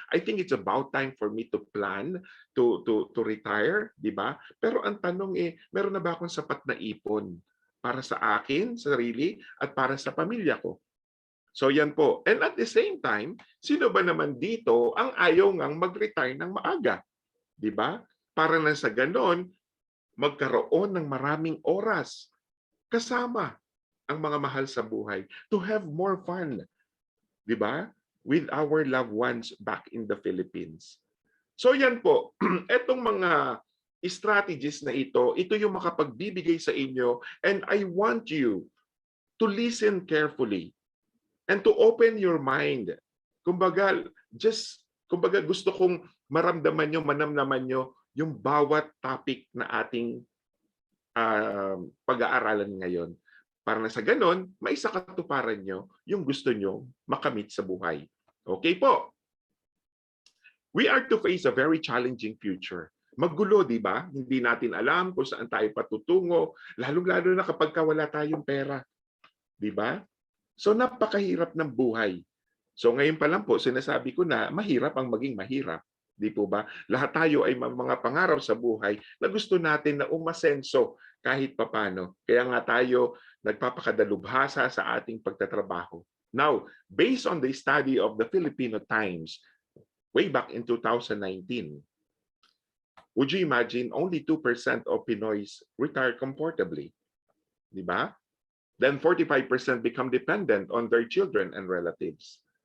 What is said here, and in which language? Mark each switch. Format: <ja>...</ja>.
<en>I think it's about time for me to plan to retire,</en> <tl>di ba? Pero ang tanong meron na ba akong sapat na ipon para sa akin, sarili, at para sa pamilya ko? So yan po.</tl> <en>And at the same time,</en> <tl>sino ba naman dito ang ayaw ngang mag-retire ng maaga? Di ba? Para na sa ganon, magkaroon ng maraming oras kasama ang mga mahal sa buhay</tl> <en>to have more fun.</en> <tl>Di ba?</tl> <en>With our loved ones back in the Philippines. So</en> <tl>yan po, etong mga strategies na ito yung makapagbibigay sa inyo,</tl> <en>and I want you to listen carefully and to open your mind.</en> <tl>Kumbaga, gusto kong maramdaman nyo, manamnaman nyo yung bawat topic na ating pag-aaralan ngayon. Para na sa ganon, maisakatuparan nyo yung gusto nyo makamit sa buhay. Okay po.</tl> <en>We are to face a very challenging future.</en> <tl>Maggulo, di ba? Hindi natin alam kung saan tayo patutungo, lalong-lalo na kapag wala tayong pera. Di ba? So napakahirap ng buhay. So ngayon pa lang po, sinasabi ko na mahirap ang maging mahirap. Di po ba? Lahat tayo ay mga pangarap sa buhay na gusto natin na umasenso kahit papano. Kaya nga tayo nagpapakadalubhasa sa ating pagtatrabaho.</tl> <en>Now, based on the study of the Filipino Times way back in 2019, would you imagine only 2% of Pinoys retire comfortably?</en> <tl>Di ba?</tl> <en>Then 45% become dependent on their children and relatives.</en>